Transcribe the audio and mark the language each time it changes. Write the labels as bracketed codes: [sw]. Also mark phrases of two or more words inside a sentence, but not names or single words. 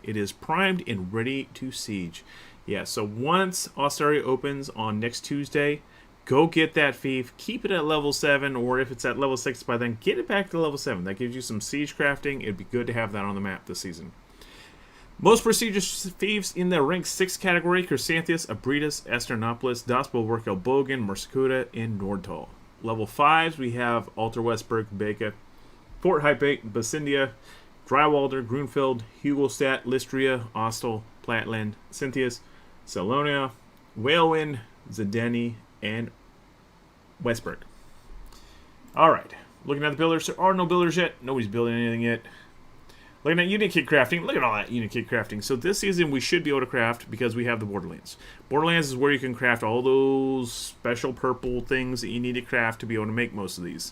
[en] It is primed and ready to siege. Yeah, so once Osteria opens on next Tuesday, go get that fief, keep it at level 7, or if it's at level 6 by then, get it back to level 7. That gives you some siege crafting. It'd be good to have that on the map this season. Most prestigious fiefs in the rank 6 category: Chrysanthus, Abritus, Esternopolis, Das Bulwark, Elbogen, Mersacuda, and Nordtal. Level 5s, we have Alter Westburg, Beka, Fort Hypate, Basindia, Drywalder, Grunfeld, Hugelstadt, Lystria, Ostel, Platland, Cynthius, Salonia, Whalewind, Zedeni, and Westburg. Alright, looking at the builders. There are no builders yet. Nobody's building anything yet. Looking at unit kit crafting. Look at all that unit kit crafting. So this season we should be able to craft because we have the Borderlands. Borderlands is where you can craft all those special purple things that you need to craft to be able to make most of these.